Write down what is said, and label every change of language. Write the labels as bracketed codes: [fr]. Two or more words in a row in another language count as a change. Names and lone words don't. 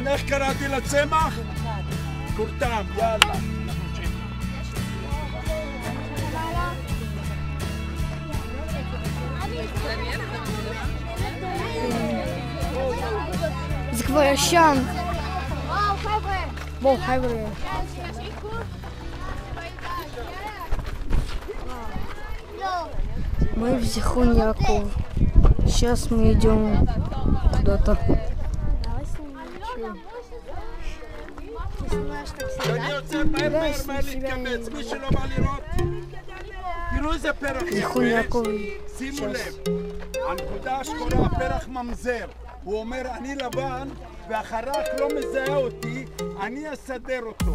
[he] איך קראתי לצמח? קורטם, יאללה. זה כבר ישן. בואו חבר'ה. [ru] Мы в Зихон Яков. Сейчас мы идем куда-то. [he] אני יוצא מהר להתקבץ, מי שלא בא לראות. תראו איזה פרח יפה, שימו לב. הנקודה השחורה, הפרח ממזר. הוא אומר, אני לבן, והחרק לא מזהה אותי, אני אסדר אותו.